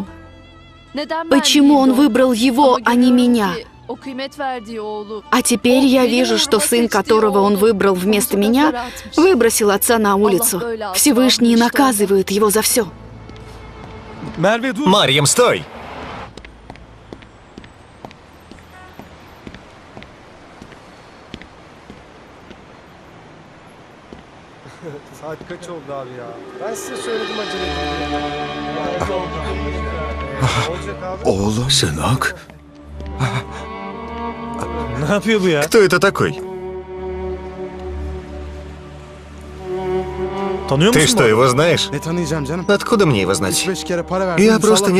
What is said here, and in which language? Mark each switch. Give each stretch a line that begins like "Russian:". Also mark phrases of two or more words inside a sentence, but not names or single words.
Russian: Почему он выбрал его, а не меня? А теперь я вижу, что сын, которого он выбрал вместо меня, выбросил отца на улицу. Всевышний наказывает его за все. Марьям, стой!
Turkish: Saat kaç oldu abi ya? Ben size söyledim acele etmeyin. Olacak abi. Oğlum. Сынок. Ne yapıyor bu ya?
Russian: Кто это такой?
Turkish: Tanıyor
Russian: Ты
Turkish: musun
Russian: что,
Turkish: bu
Russian: его знаешь?
Turkish: Ne tanıyacağım canım?
Russian: Откуда мне его знать?
Turkish: 5 kere para verdim.
Russian: Я просто
Turkish: salak